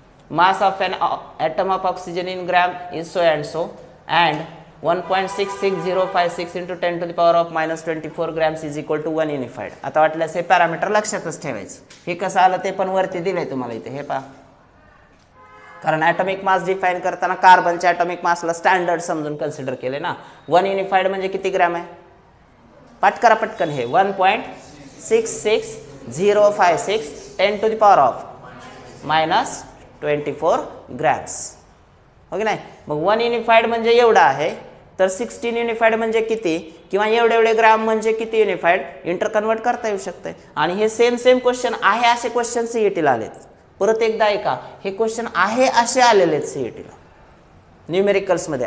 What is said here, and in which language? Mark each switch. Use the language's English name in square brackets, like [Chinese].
[English] Mass of an atom of oxygen in gram is so and so and 1.66056 into 10 to the power of -24 grams is equal to 1 unified. [Marathi] आता वाटल्यास हे parameter लक्षातच ठेवायचं. हे कसं आलं ते पण वरती दिलंय तुम्हाला इथे हे पहा. कारण ॲटॉमिक मास डिफाईन करताना कार्बनच्या ॲटॉमिक मासला स्टँडर्ड समजून कन्सिडर केले ना. 1 युनिफाईड म्हणजे किती ग्रॅम आहे पाठ करा पटकन. [English] हे 1.66056 10 to the power of -24 grams. [Marathi] हो की नाही. मग 1 युनिफाईड म्हणजे एवढा आहे तर 16 युनिफाईड म्हणजे किती किंवा एवढे ग्रॅम म्हणजे किती युनिफाईड इंटर कन्वर्ट करता येऊ शकते. आणि हे सेम क्वेश्चन आहे असे क्वेश्चन सीईटीला आलेत. परत एकदा ऐका हे क्वेश्चन आहे असे आलेले आहेत सीईटीला. न्यूमेरिकल्समध्ये.